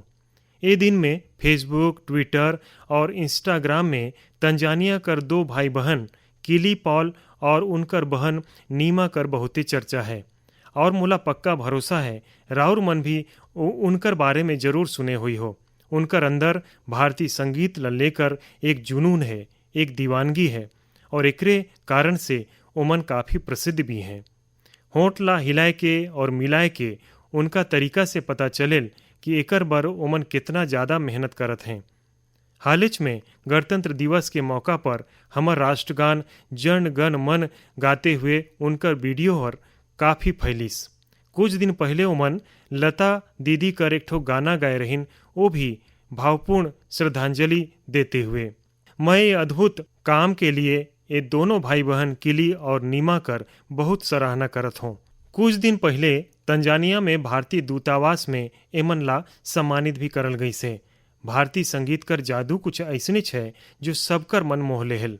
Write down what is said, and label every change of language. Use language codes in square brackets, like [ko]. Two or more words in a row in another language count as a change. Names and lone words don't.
[sck] ये दिन में फेसबुक, ट्विटर और इंस्टाग्राम में तंजानिया कर 2 भाई बहन किली पॉल और उनकर बहन नीमा कर बहुते चर्चा है, और मुला पक्का भरोसा है राउर मन भी उनकर बारे में जरूर सुने हुई हो। उनकर अंदर भारतीय संगीत ला लेकर एक जुनून है, एक दीवानगी है, और एकरे कारण से ओमन काफ़ी प्रसिद्ध भी हैं। होंठ ला हिलाए के और मिलाए के उनका तरीका से पता चलेल कि एकर बर ओमन कितना ज़्यादा मेहनत करत हैं। हालिच में गणतंत्र दिवस के मौका पर हमर राष्ट्रगान जन गण मन गाते हुए उनकर वीडियो हर काफ़ी फैलिस। कुछ दिन पहले ओमन लता दीदी कर एक ठो गाना गाए रहिन, वो भी भावपूर्ण श्रद्धांजलि देते हुए। मैं ये अद्भुत काम के लिए ये दोनों भाई बहन किली और नीमा कर बहुत सराहना करत हूँ। कुछ दिन पहले तंजानिया में भारतीय दूतावास में एमन ला सम्मानित भी करल गई से। भारतीय संगीत कर जादू कुछ ऐसने है जो सबकर मन मोह लेहल।